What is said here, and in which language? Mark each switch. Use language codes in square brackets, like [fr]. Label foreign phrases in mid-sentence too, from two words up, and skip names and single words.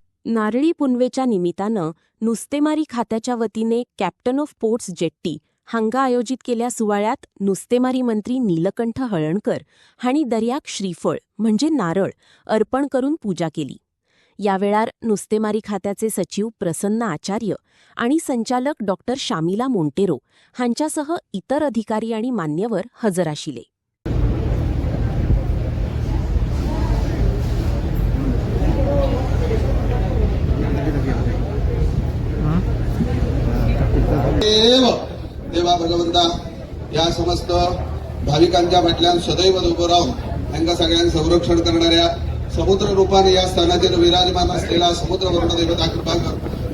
[kok] नारळी पुनवेच्या निमित्तानं नुस्तेमारी खात्याच्या वतीने कॅप्टन ऑफ पोर्ट्स जेट्टी हांगा आयोजित केल्या सुवाळ्यात नुस्तेमारी मंत्री नीलकंठ हळणकर हांणी दर्याक श्रीफळ म्हणजे नारळ अर्पण करून पूजा केली। यावेळार नुस्तेमारी खात्याचे सचिव प्रसन्न आचार्य आणि संचालक डॉक्टर शामिला मोंटेरो हांच्यासह इतर अधिकारी आणि मान्यवर हजर आशिले। [mr] देवा भगवंता या समस्त भाविकांच्या म्हटल्यान सदैव उभं राहून त्यांना सगळ्यांना संरक्षण करणाऱ्या समुद्र रूपाने या स्थानाचे विराजमान असलेला समुद्र वर्ण देवता कृपा कर।